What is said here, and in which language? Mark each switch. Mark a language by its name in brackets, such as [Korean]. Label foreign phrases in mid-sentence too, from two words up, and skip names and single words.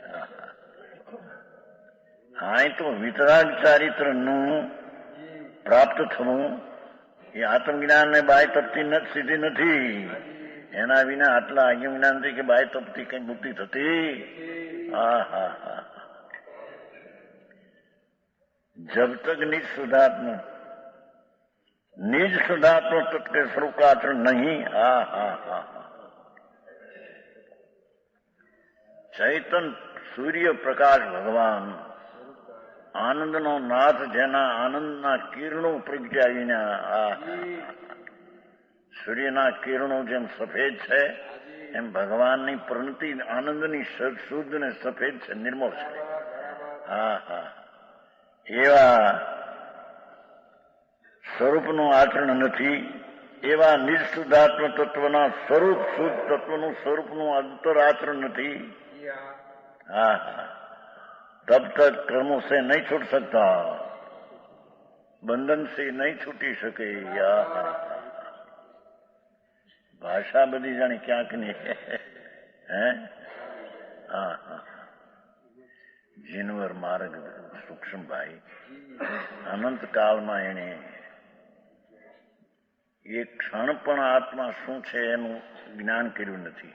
[Gujarati] હા, તો વિતરાગ ચારિત્ર નું પ્રાપ્ત થવું એ આત્મજ્ઞાન ને બાય તપતી સિદ્ધિ નથી. એના વિના આટલા આજ્ઞાનથી કે બાય તપતી કઈ મુક્તિ થતી. હા હા હા. [Hindi] जब तक निज शुद्धात्म तत्व के स्वरूप का आचरण नहीं. हा हा हा. [Gujarati] ચૈતન સૂર્ય પ્રકાશ ભગવાન આનંદનો નાથ, જેના આનંદના કિરણો પ્રગટ્યા વિના, સૂર્યના કિરણો જેમ સફેદ છે એમ ભગવાનની પ્રણતિ આનંદની શુદ્ધ ને સફેદ છે, નિર્મળ છે. હા હા. એવા સ્વરૂપનું આચરણ નથી. એવા નિઃશુદ્ધાત્મ તત્વના સ્વરૂપ શુદ્ધ તત્વનું સ્વરૂપનું અંતર આચરણ નથી. હા હા. [Hindi] तब तक कर्मों से नहीं छूट सकता, बंधन से नहीं छूटी શકે. [Gujarati] ભાષા બધી જાણે ક્યાંક ની. હે હા હા. જીનવર માર્ગ સૂક્ષ્મભાઈ અનંત કાળમાં એને એક ક્ષણ પણ આત્મા શું છે એનું જ્ઞાન કર્યું નથી.